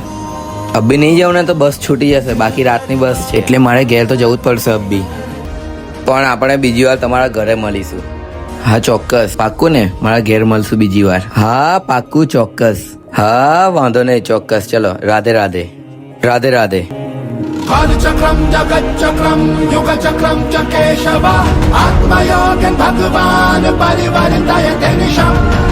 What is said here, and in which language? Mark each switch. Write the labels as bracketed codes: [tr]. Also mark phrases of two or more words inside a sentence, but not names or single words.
[gu] અબ્બી નહીં જાવ ને તો બસ છૂટી જશે, બાકી રાતની બસ છે, એટલે મારે ઘેર તો જવું જ પડશે અબ્બી. પણ આપણે બીજી વાર તમારા ઘરે મળીશું. હા ચોક્કસ. પાક્કું ને? મારા ઘેર મળશું બીજી વાર. હા પાક્કું, ચોક્કસ. હા વાંધો નહીં, ચોક્કસ. ચલો, રાધે રાધે. રાધે રાધે. [sa] चक्रम जगत चक्रम युग चक्रम च केशव आत्मयोगन भगवान परिवर्तयते निशम्.